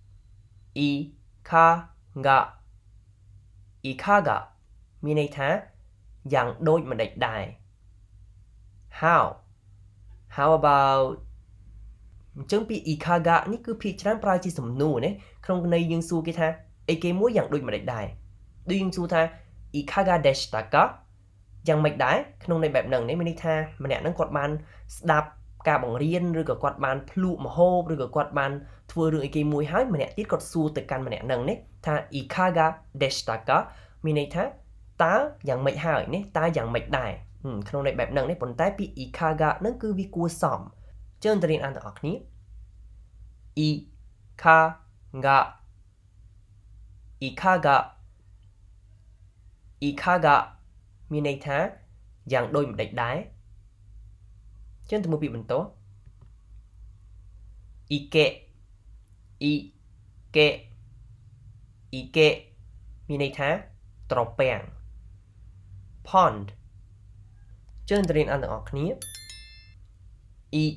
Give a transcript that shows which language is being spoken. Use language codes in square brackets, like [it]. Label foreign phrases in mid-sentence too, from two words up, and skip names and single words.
[km] មានន័យថាយ៉ាងដូចម្ដេចដែរ [en] how about [km] អញ្ចឹងពាក្យいかがនេះគឺភាគច្រើនប្រើជាសំណួរណាក្នុងន័យយើងសួរគេថាអី គេមួយយ៉ាងដូចម្ដេចដែរដូចយើងសួរថា [ja] いかがでしたか [km] យ៉ាងម៉េចដែរក្នុងន័យបែបហ្នឹងមានន័យថាម្នាក់ហ្នឹងគាត់បានស្ដាប់ការបង្រៀនឬក៏គាត់បានភ្លក់ម្ហូបឬក៏គាត់បានធ្វើរឿងអីគេមួយហើយម្នាក់ទៀតគាត់សួរទៅកាន់ម្នាក់ហ្នឹងណាថា [ja] いかがでしたか [km] មានន័យថាតើយ៉ាងម៉េចហើយណាតើយ៉ាងម៉េចដែរក្នុងន័យបែបហ្នឹងនេះប៉ុន្តែពាក្យいかがហ្នឹងគឺវាគួរសមជើងទៅរៀនអានទាំងអស់គ្នាいかがមានន័យថាយ៉ាងដូចម្ដេចដែរចឹងទៅមើលពាក្យបន្ទាប់いけមានន័យថាត្រពាំង pond ចឹងទៅរៀនអានទាំងអស់គ្នាい